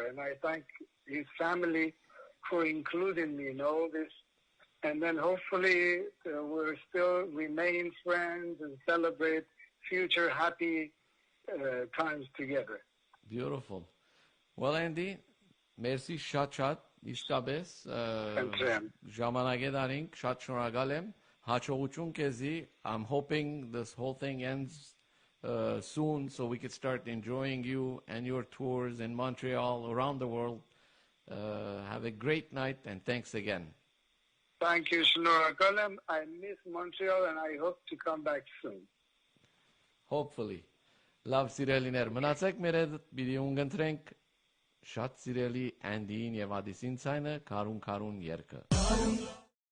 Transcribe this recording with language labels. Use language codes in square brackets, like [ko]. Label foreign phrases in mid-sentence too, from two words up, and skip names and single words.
[en] And I thank his family for including me in all this. And then hopefully we'll still remain friends and celebrate future happy times together. Beautiful. Well, Andy, [hy] merci շատ իսկապես ժամանակ դարինք, շատ շնորհակալ եմ, հաջողություն քեզի. [en] I'm hoping this whole thing ends soon so we could start enjoying you and your tours in Montreal, around the world. Have a great night, and thanks again. Thank you, [hy] շնորհակալ եմ. [en] I miss Montreal and I hope to come back soon. Hopefully. [hy] Լավ սիրելիներ, մնացեք մեր հետ, պիտի ունգընտրենք շատ սիրելի Andy-ին եւ Adis-ին ցայնը, Քարուն երգը։